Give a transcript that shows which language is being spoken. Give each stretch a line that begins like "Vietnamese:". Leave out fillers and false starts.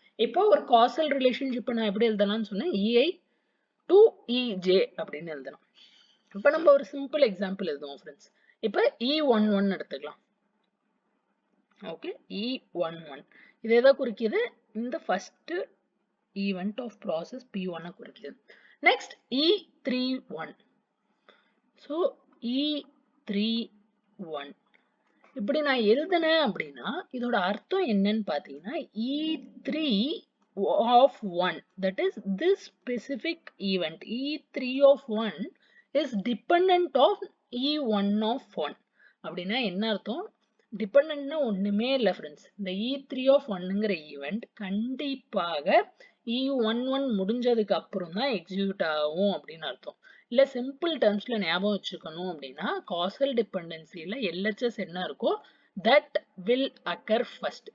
Tamil: இப்போ ஒரு castle relationship நான் எப்படி எழுதலாம்னு சொன்னேன், EI to EJ அப்படின்னு எழுதலாம். இப்போ நம்ம ஒரு சிம்பிள் எக்ஸாம்பிள் எழுதுவோம் ஃப்ரெண்ட்ஸ். இப்போ E11 எடுத்துக்கலாம். ஓகே, E11 இது எதை குறிக்குது? இந்த first event of process P1 குறிக்குது. Next E31. ஸோ E31 இப்படி நான் எழுதுனேன் அப்படின்னா இதோட அர்த்தம் என்னன்னு பார்த்தீங்கன்னா
English: E3 of 1, that is this specific event E3 of 1
Tamil: is dependent of E1 of 1. அப்படின்னா என்ன அர்த்தம்? டிபெண்டன்ட்னா ஒண்ணுமே இல்லை ஃப்ரெண்ட்ஸ். இந்த E3 of 1ங்கிற ஈவெண்ட் கண்டிப்பாக E11 முடிஞ்சதுக்கு அப்புறம் தான் எக்ஸிக்யூட் ஆகும் அப்படின்னு அர்த்தம். இல்லை சிம்பிள் டேர்ம்ஸ்ல ஞாபகம் வச்சுக்கணும் அப்படின்னா காசல் டிபெண்டன்சியில் LHS என்ன இருக்கோ
English: That will occur first.